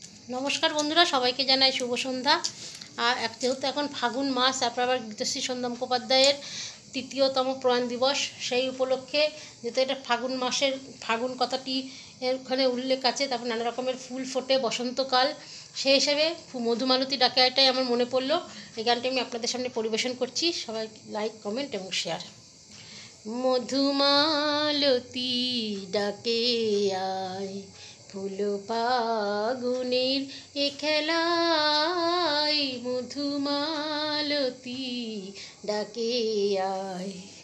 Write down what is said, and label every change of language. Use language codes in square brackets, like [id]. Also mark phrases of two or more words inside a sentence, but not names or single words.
[bn] নমস্কার বন্ধুরা সবাইকে জানাই শুভ সন্ধ্যা। আর যেহেতু এখন ফাগুন মাস তারপর আবার গীতশ্রী সন্ধ্যা মুখোপাধ্যায়ের তৃতীয়তম প্রয়াণ দিবস সেই উপলক্ষে যেহেতু এটা ফাগুন মাসের ফাগুন কথাটি ওখানে উল্লেখ আছে। তারপর নানা রকমের ফুল ফোটে বসন্তকাল সেই হিসেবে মধুমালতী ডাকে এটাই আমার মনে পড়লো। এই গানটি আমি আপনাদের সামনে পরিবেশন করছি। সবাই লাইক কমেন্ট এবং শেয়ার। মধুমালতী ডাকে আয় ফুল ফাগুনের এ খেলায়, মধুমালতী ডাকে আয়।